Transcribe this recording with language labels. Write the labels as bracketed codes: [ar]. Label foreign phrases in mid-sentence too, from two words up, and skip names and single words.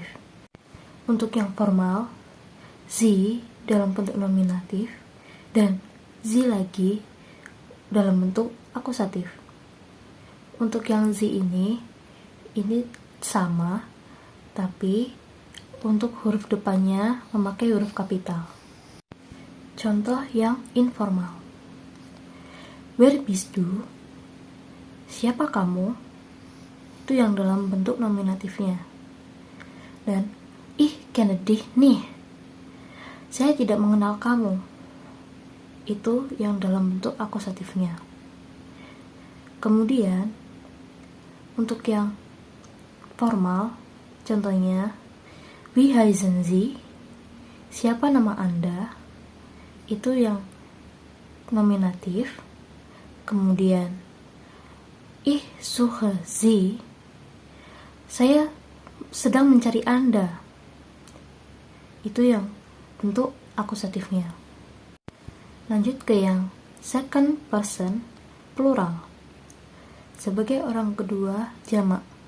[id] Untuk yang formal, sie dalam bentuk nominatif dan sie lagi dalam bentuk akusatif. Untuk yang z ini sama, tapi untuk huruf depannya memakai huruf kapital. Contoh yang informal, [de] wer bist du, [id] siapa kamu, itu yang dalam bentuk nominatifnya. [de] Dan ich kenne dich nicht, [id] saya tidak mengenal kamu, itu yang dalam bentuk akusatifnya. Kemudian untuk yang formal, contohnya [de] wie heißen Sie, [id] siapa nama Anda, itu yang nominatif. [de] Kemudian ich suche Sie, [id] saya sedang mencari Anda, itu yang bentuk akusatifnya. Lanjut ke yang [en] second person plural, [id] sebagai orang kedua jamak.